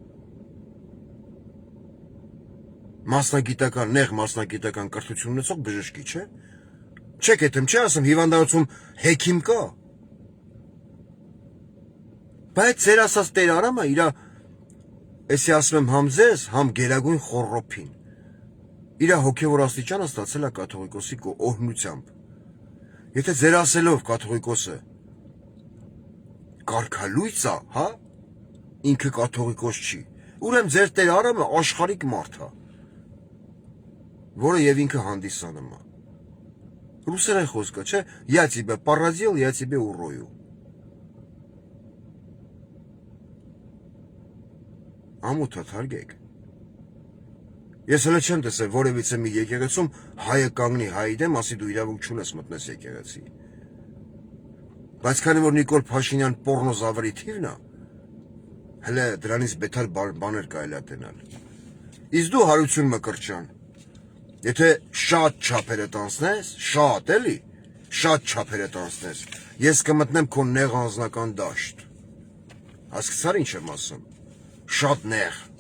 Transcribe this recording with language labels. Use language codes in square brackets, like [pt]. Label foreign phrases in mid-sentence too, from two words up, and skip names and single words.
[hy] Մասնագիտական, նեղ մասնագիտական կրթություն ունեցող բժշկի, չէ։ Չեք էտեմ, չէ ասում, հիվանդանոցում հեքիմ կա։ Բայց ձեր ասած Տեր Արամը իրա, էսի ասում եմ համ ձեզ, համ գերագույն խոռոփին, իրա հոգևոր աստիճանը ստացել է կաթողիկոսի օհնությամբ։ Եթե ձեր ասելով կաթողիկոսը կարգալույծ է, հա, ինքը կաթողիկոս չի, ուրեմն ձեր Տեր Արամը աշխարհիկ մարդ է, որը եւ ինքը հանդիսանում է։ Ռուսերեն խոսքը, չէ, [ru] я тебя поразил, я тебе урою։ [hy] Ամոթա թարգեք։ Ես հələ չեմ տեսել որևիցե մի եկեղեցում հայը կանգնի հայի դեմ, ասի դու իրավունք չունես մտնես եկեղեցի։ Բայց քանի որ Նիկոլ Փաշինյան պոռնոզավրի թիվն է, հələ դրանից բետար բաներ կարելի է տենալ։ Իսկ դու Հարություն Մկրտչյան, եթե շատ չափերդ անցնես, շատ էլի, շատ չափերդ անցնես, ես կմտնեմ քո նեղ անձնական դաշտ։ Հասկացար ինչ եմ ասում։ Շատ նեղ,